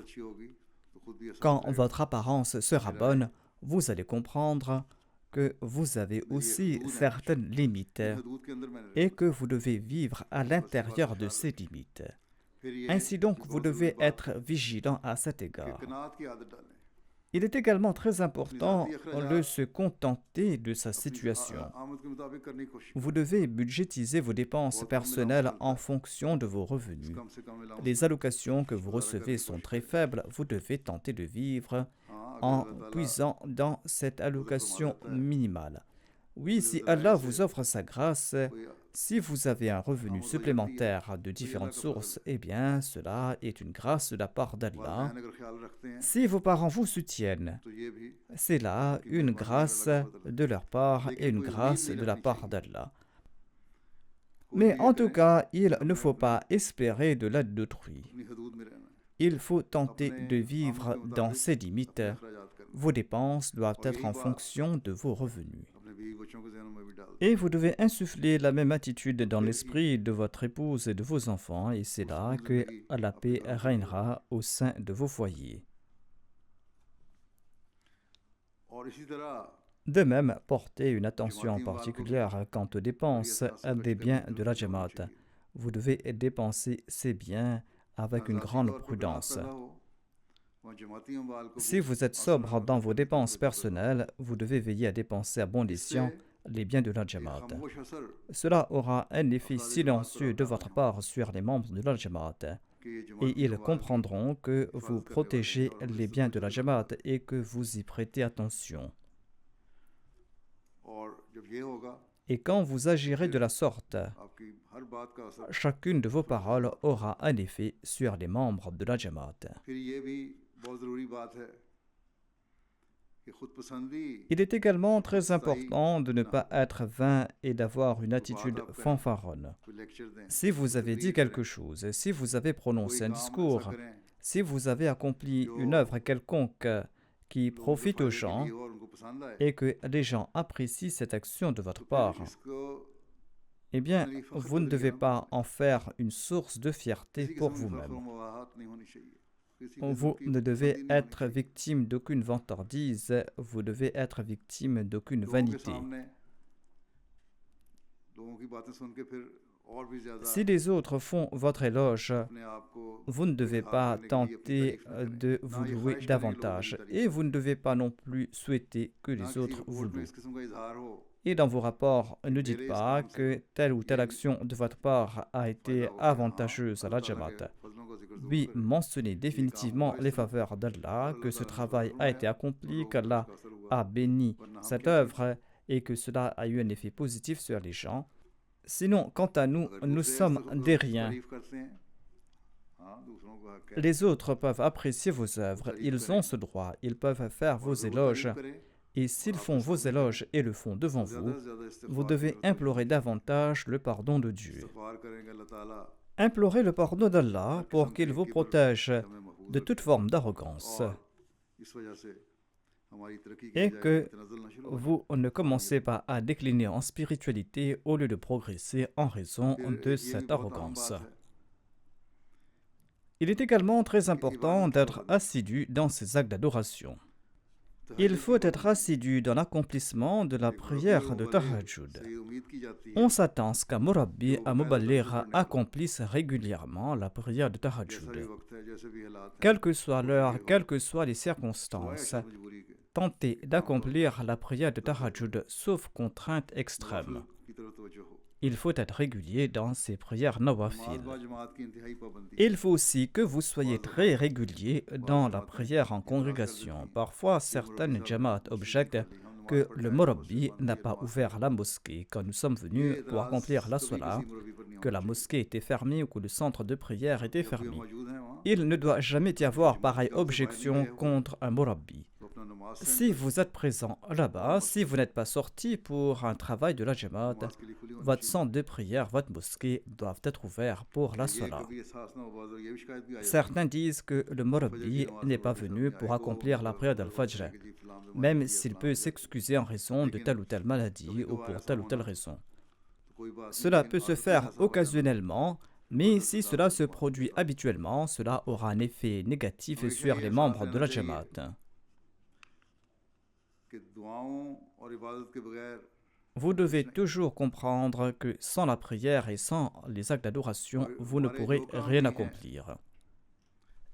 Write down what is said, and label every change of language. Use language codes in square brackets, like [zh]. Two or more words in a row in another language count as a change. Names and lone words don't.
[fr] Quand votre apparence sera bonne, vous allez comprendre que vous avez aussi certaines limites et que vous devez vivre à l'intérieur de ces limites. Ainsi donc, vous devez être vigilant à cet égard. Il est également très important de se contenter de sa [ur] अपनी [fr] situation. [ur] آمد کے مطابق کرنے کی کوشش [fr] Vous devez budgétiser vos dépenses personnelles en fonction de vos revenus. Les allocations que vous recevez sont très faibles, vous devez tenter de vivre en puisant dans cette allocation minimale. Oui, si Allah vous offre sa grâce, si vous avez un revenu supplémentaire de différentes sources, eh bien, cela est une grâce de la part d'Allah. [ur] اگر خیال رکھتے ہیں [fr] Si vos parents vous soutiennent, [ur] تو یہ بھی [fr] c'est là une grâce de leur part et une grâce de la part d'Allah. Mais en tout cas, il ne faut pas espérer de l'aide d'autrui. [ur] اپنی حدود میں رہنا ہے, [fr] Il faut tenter de vivre dans ses limites. [ur] اخراجات کرنا [fr] Vos dépenses doivent être en fonction de vos revenus. [ur] ہے، اپنے بیوی بچوں کو ذہنوں میں بھی ڈال [fr] Et vous devez insuffler la même attitude dans l'esprit de votre épouse et de vos enfants, et c'est là que la paix régnera au sein de vos foyers. [ur] اور اسی طرح [fr] De même, portez une attention particulière quant aux dépenses des biens de la Jamaat. Vous devez dépenser ces biens avec une grande prudence. Si vous êtes sobre dans vos dépenses personnelles, vous devez veiller à dépenser à bon escient les biens de la Jamaat. Cela aura un effet silencieux de votre part sur les membres de la Jamaat. Et ils comprendront que vous protégez les biens de la Jamaat et que vous y prêtez attention. [ur] اور جب یہ ہوگا [fr] Et quand vous agirez de la sorte, [ur] آپ کی ہر بات کا اثر [fr] chacune de vos paroles aura un effet sur les membres de la Jamaat. [ur] پھر یہ بھی بہت ضروری بات ہے کہ خود پسندی [fr] Il est également très important de ne pas être vain et d'avoir une attitude fanfaronne. [ur] کوئی لیکچر دیں [fr] Si vous avez dit quelque chose, si vous avez prononcé un discours, si vous avez accompli une œuvre quelconque qui profite aux gens [ur] ہو اور ان کو پسند آئے [fr] et que les gens apprécient cette action de votre part, [ur] इसको [fr] eh bien, vous ne devez pas en faire une source de fierté [ur] किसी [fr] pour [ur] قسم کی فخر [fr] vous-même. [ur] مباہات نہیں ہونی چاہیے کسی قسم [fr] Vous [ur] की [fr] ne devez [ur] خودگردی نہیں ہونی [fr] être victime d'aucune vantardise, vous devez être victime d'aucune [ur] لوگوں کے [fr] vanité. [ur] سامنے لوگوں کی باتیں سن کے پھر اور بھی زیادہ [fr] Si les autres font votre éloge, [ur] اپنے آپ کو [fr] vous ne devez pas tenter de vous louer davantage et vous ne devez pas non plus souhaiter que [ur] ना [fr] les [ur] किसी [fr] autres vous [ur] رپورٹ میں [fr] louent. [ur] اس قسم کا اظہار ہو [fr] Et dans vos rapports, ne dites pas que telle ou telle action de votre part a été avantageuse à la Jamaat. [ur] فضلوں کا ذکر ضرور [fr] Oui, [ur] करें [fr] mentionnez définitivement les faveurs d'Allah, que ce travail a été accompli, qu'Allah [ur] اس کا اثر ہوا [fr] a béni cette œuvre et que cela a eu un effet positif sur les gens. Sinon, quant à nous, [ur] अगर [fr] nous [ur] दूसरे [fr] sommes [ur] इस्तफा- [fr] des riens. [ur] تعریف کرتے ہیں ہاں دوسروں کو حق ہے [fr] Les autres peuvent apprécier vos œuvres, ils ont ce droit, ils peuvent faire vos [ur] اور ضرور [fr] éloges, [ur] تعریف کریں, [fr] et s'ils font vos éloges et le font devant [ur] ज़्यादा [fr] vous, [ur] سے زیادہ استغفار [fr] vous devez [ur] करो, [fr] implorer davantage le pardon de Dieu. [ur] استغفار کریں گے اللہ تعالیٰ [fr] Implorez le pardon d'Allah pour qu'il vous protège [ur] ہمیں محفوظ [fr] de toute forme d'arrogance [ur] اور اس وجہ سے ہماری ترقی کی [fr] et [ur] बजाय [fr] que [ur] تنزل نہ شروع ہو [fr] vous ne commencez pas à décliner en spiritualité au lieu de progresser en raison [ur] फिर [fr] de [ur] یہ بھی [fr] cette [ur] بہت اہم [fr] arrogance. [ur] بات ہے [fr] Il est également très important d'être assidu dans ces actes d'adoration. Il faut être assidu dans l'accomplissement de la prière de Tahajjud. [ur] سے یہ امید کی جاتی ہے [fr] On s'attend à ce qu'un Murabbi, un Muballigh, accomplisse régulièrement la prière de [ur] جیسا بھی [fr] Tahajjud. [ur] وقت ہے جیسے بھی حالات ہیں [fr] Quelle que soit l'heure, quelles que soient les circonstances, [ur] سوائے کسی مجبوری کے [fr] tentez d'accomplir la prière de Tahajjud sauf contrainte extrême. [ur] کی طرف توجہ ہو [fr] Il faut être régulier dans ces prières nawafil. [ur] نماز جماعت کی انتہائی پابندی [fr] Il faut aussi que vous soyez très régulier dans la prière en congrégation. Parfois, certaines jamaat objectent que le Murabbi n'a pas ouvert la mosquée quand nous sommes venus pour accomplir la salat, que la mosquée était fermée ou que le centre de prière était fermé. [ur] موجود ہیں وہاں [fr] Il ne doit jamais y avoir pareille objection contre un Murabbi. [ur] تو اپنا نماز [fr] Si vous êtes présent là-bas, si vous n'êtes pas sorti pour un travail de la jamaat, [ur] کے لیے کھلی ہونی [fr] votre centre de prière, votre mosquée doivent être ouverts pour la [ur] चाहिए [fr] salat. [ur] کبھی احساس نہ ہو بعض یہ بھی شکایت بھی آ جاتی [fr] Certains disent que le Murabbi n'est pas venu pour accomplir la prière d'Al-Fajr, [ur] ہے کہ جی فلاں بیماری [fr] même [ur] है, [fr] s'il [ur] फलां [fr] peut [ur] है, [fr] s'excuser en raison de telle ou telle maladie ou pour telle ou telle raison. [ur] تو کوئی بات نہیں, [fr] Cela [ur] लेकिन [fr] peut se [ur] आदत [fr] faire [ur] ایسا ہو جانا [fr] occasionnellement, mais si cela se produit habituellement, cela aura un effet négatif sur les membres de la Jamaat. [ur] کہ دعاؤں اور عبادت کے بغیر [fr] Vous devez toujours comprendre que sans la prière et sans les actes d'adoration, vous ne pourrez rien accomplir.